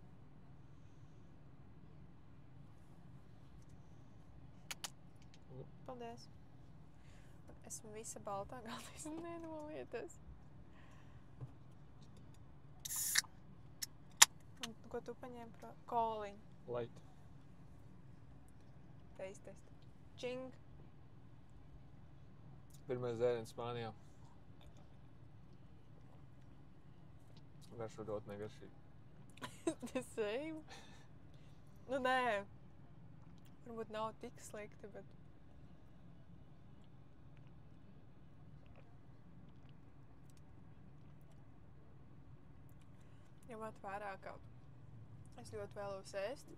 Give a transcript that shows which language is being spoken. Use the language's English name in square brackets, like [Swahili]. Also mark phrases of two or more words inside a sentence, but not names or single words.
[Latvian] Paldies. Esmu visa baltā, galvenais nenolieties. Un ko tu paņēmi par koliņu? Light. Test. Čing. Pirmais dzēriens Spānijā. Garšo ļoti negaršīgi. [English] The same? [Latvian] Nu, nē. Varbūt nav tik slikti, bet... Ņemot vērā, ka es ļoti vēlos ēst.